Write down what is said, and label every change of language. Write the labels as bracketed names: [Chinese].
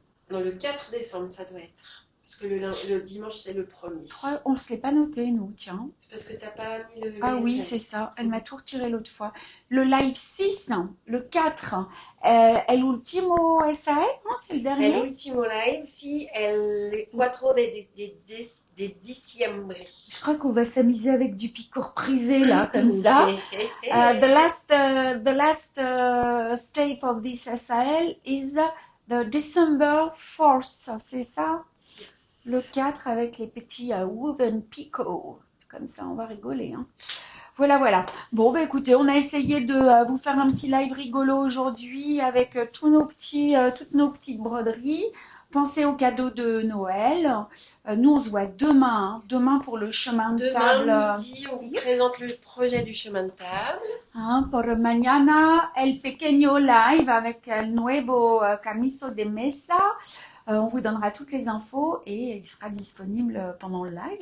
[French] Non, le 4 décembre, ça doit être. Parce que le dimanche, c'est le 1er. On ne se l'est pas noté, nous, tiens. C'est parce que tu n'as pas mis le... Ah oui, c'est ça. Elle m'a tout retiré l'autre fois. Le live 6, le 4, [Spanish] El Ultimo SAE, [French] non, c'est le dernier. [Spanish] El Ultimo Live, si, el 4 de diciembre. [French] Je crois qu'on va s'amuser avec du picour prisé, là, comme ça. [English] The last step of this SAL is the December 4th, [French] c'est ça? [English] Yes. [French] Le 4 avec les petits woven picots. Comme ça, on va rigoler. Hein. Voilà. Bon, bah écoutez, on a essayé de vous faire un petit live rigolo aujourd'hui avec toutes nos petites broderies. Pensez aux cadeaux de Noël. Nous, on se voit demain. Demain pour le chemin de table. Demain midi, on vous présente le projet du chemin de table. [Spanish] Por mañana, el pequeño live avec el nuevo camiso de mesa. [French] On vous donnera toutes les infos et il sera disponible pendant le live.